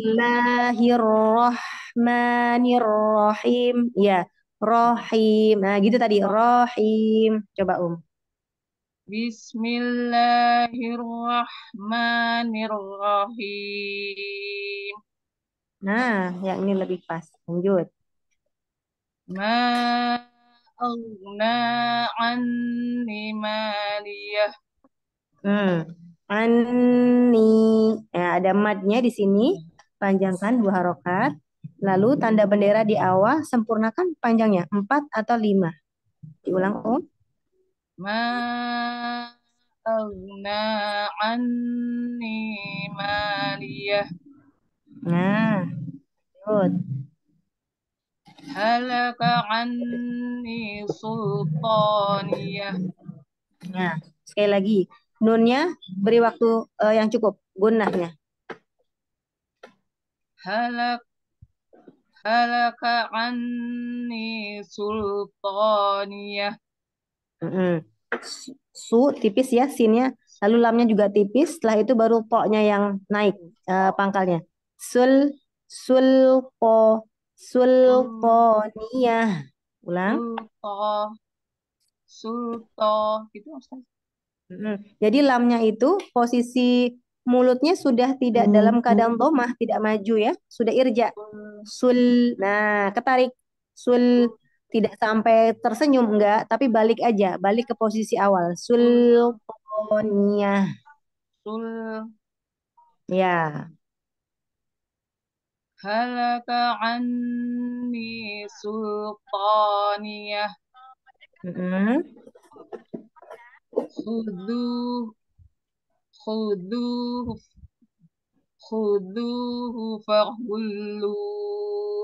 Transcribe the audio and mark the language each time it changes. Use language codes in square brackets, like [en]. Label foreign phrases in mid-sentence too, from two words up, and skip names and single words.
[ar] Bismillahirrahmanirrahim. [id] Ya, rohim. Nah, gitu tadi. Rohim. Coba, [ar] Bismillahirrahmanirrahim. [id] Nah, yang ini lebih pas. Lanjut. [ar] ما أغنى عني ماليه. [id] Ani. Ya, ada madnya di sini. Panjangkan 2 harokat. Lalu tanda bendera di awal sempurnakan panjangnya 4 atau 5. Diulang, [ar] ما أغنى عني ماليه. [id] Nah, good. [ar] هلك عني سلطانيه. [id] Nah, sekali lagi. Nunnya beri waktu yang cukup. Gunnahnya. [ar] هلك عني سلطانيه. [id] Su tipis ya sinnya, lalu lamnya juga tipis. Setelah itu baru po-nya yang naik pangkalnya. Sultaniyah. Ulang. Sultan gitu Ustaz. Jadi lamnya itu posisi mulutnya sudah tidak dalam keadaan domah, tidak maju ya, sudah irja. Nah, ketarik. Tidak sampai tersenyum enggak, tapi balik aja, balik ke posisi awal. [ar] Sul, Sultaniyah. sul, [id] Ya. [ar] هلك عني سلطانيه. Mm-mm. خذوه، خذوه، خذوه فغلوه.